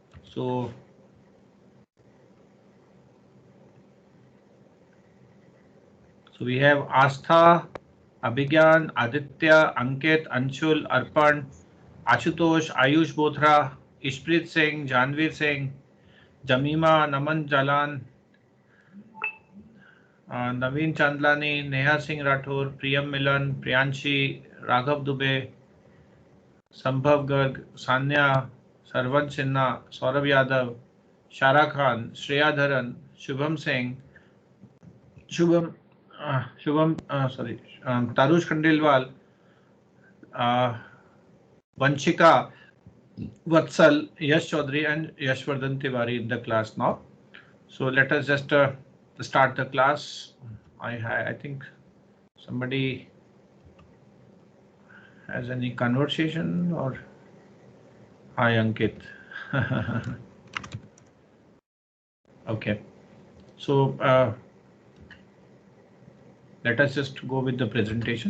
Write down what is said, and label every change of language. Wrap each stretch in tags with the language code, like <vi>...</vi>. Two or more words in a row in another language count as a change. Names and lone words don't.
<en>So we have Astha, Abhigyan, Aditya, Ankit, Anshul, Arpan, Ashutosh, Ayush Bothra, Ishpreet Singh, Janveer Singh, Jamima, Naman Jalan, Naveen Chandlani, Neha Singh Rathore, Priyam Milan, Priyanshi, Raghav Dubey, Sambhav Garg, Sanya, Sarvan Sinha, Saurabh Yadav, Shara Khan, Shreya Dharan, Shubham Singh, Tarush Khandelwal, uh, Vanshika, Vatsal, Yash Chaudhary, and Yashvardhan Tiwari in the class now. So let us just start the class. I think somebody has any conversation, or hi Ankit. Okay, so let us just go with the presentation.</en>